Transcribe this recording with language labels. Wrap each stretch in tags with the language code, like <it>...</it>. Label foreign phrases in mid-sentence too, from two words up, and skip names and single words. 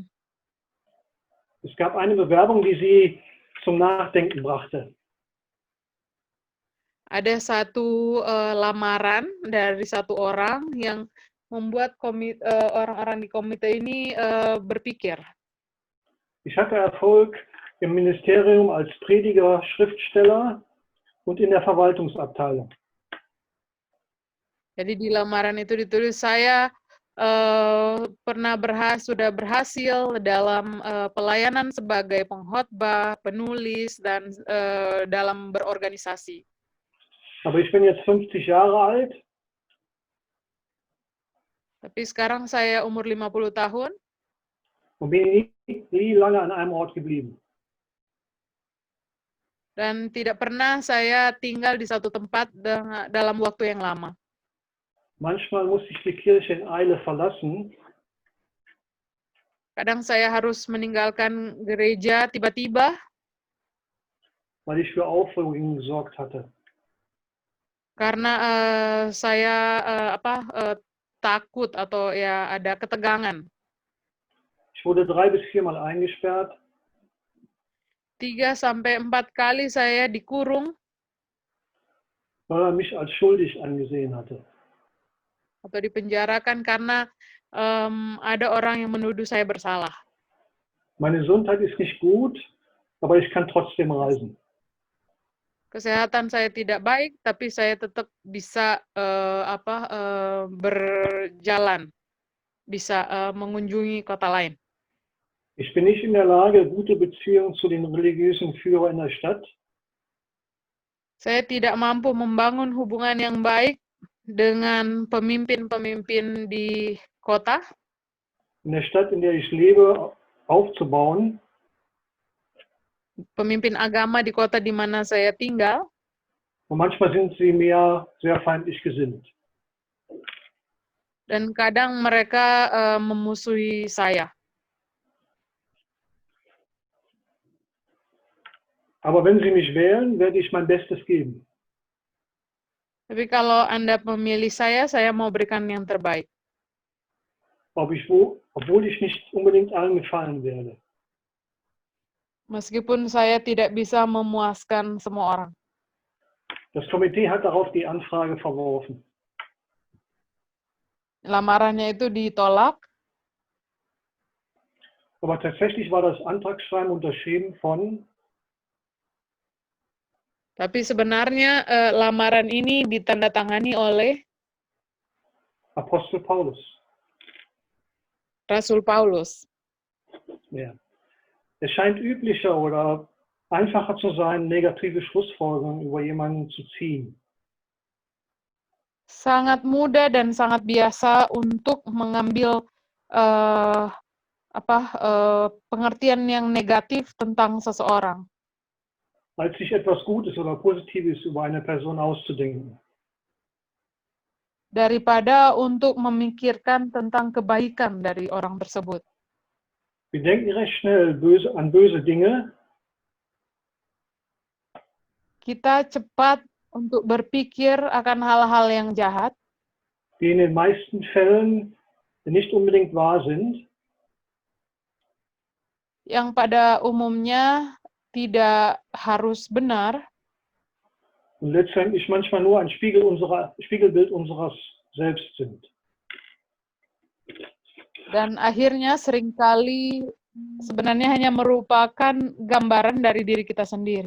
<de>Es gab eine Bewerbung, die sie zum Nachdenken brachte.</de> <id>Ada satu lamaran dari satu orang yang membuat orang-orang di komite ini berpikir.</id> <de>Ich hatte Erfolg im Ministerium als Prediger, Schriftsteller und in der Verwaltungsabteilung.</de> <id>Jadi di lamaran itu ditulis saya sudah berhasil dalam pelayanan sebagai pengkhotbah, penulis, dan dalam berorganisasi.</id> <de>Aber ich bin jetzt 50 Jahre alt.</de> <id>Tapi sekarang saya umur 50 tahun.</id> <de>Und bin nie lange an einem Ort geblieben.</de> <id>Dan tidak pernah saya tinggal di satu tempat dalam waktu yang lama.</id> <de>Manchmal muss ich die Kirche in Eile verlassen.</de> <id>Kadang saya harus meninggalkan gereja tiba-tiba.</id> <de>Weil ich für Aufregung gesorgt hatte.</de> <id>Karena saya takut atau ya ada ketegangan.</id> <de>Ich wurde 3 bis 4 Mal eingesperrt.</de> <id>3 sampai 4 kali saya dikurung.</id> <de>Weil er mich als schuldig angesehen hatte.</de> <id>Atau dipenjarakan karena ada orang yang menuduh saya bersalah.</id> <de>Meine Gesundheit ist nicht gut, aber ich kann trotzdem reisen.</de> <id>Kesehatan saya tidak baik, tapi saya tetap bisa berjalan, bisa mengunjungi kota lain.</id> <de>Ich bin nicht in der Lage, gute Beziehungen zu den religiösen Führern in der Stadt.</de> <id>Saya tidak mampu membangun hubungan yang baik dengan pemimpin-pemimpin di kota.</id> <de>In der Stadt, in der ich lebe, aufzubauen.</de> <id>Pemimpin agama di kota di mana saya tinggal.</id> <de>Und manchmal sind sie mir sehr feindlich gesinnt.</de> <id>Dan kadang mereka memusuhi saya.</id> <de>Aber wenn Sie mich wählen, werde ich mein Bestes geben.</de> <id>Tapi kalau Anda memilih saya mau berikan yang terbaik.</id> <de>Obwohl ich nicht unbedingt allen gefallen werde.</de> <id>Meskipun saya tidak bisa memuaskan semua orang.</id> <de>Das Komitee hat darauf die Anfrage verworfen.</de> <id>Lamarannya itu ditolak,</id> <de>Aber tatsächlich war das Antragsschreiben unterschrieben von</de> <id>tapi sebenarnya lamaran ini ditandatangani oleh</id> <de>Apostel Paulus.</de> <id>Rasul Paulus.</id> <de>Ja. Es scheint üblicher oder einfacher zu sein, negative Schlussfolgerungen über jemanden zu ziehen.</de> <id>Sangat mudah dan sangat biasa untuk mengambil pengertian yang negatif tentang seseorang,</id> <de>als sich etwas Gutes oder Positives über eine Person auszudenken.</de> <id>daripada untuk memikirkan tentang kebaikan dari orang tersebut.</id> <de>Wir denken recht schnell an böse Dinge,</de> <id>Kita cepat untuk berpikir akan hal-hal yang jahat,</id> <de>die in den meisten Fällen nicht unbedingt wahr sind,</de> <id>yang pada umumnya tidak harus benar,</id> <de>und letztendlich manchmal nur ein Spiegelbild unseres Selbst sind.</de> <id>dan akhirnya seringkali sebenarnya hanya merupakan gambaran dari diri kita sendiri.</id>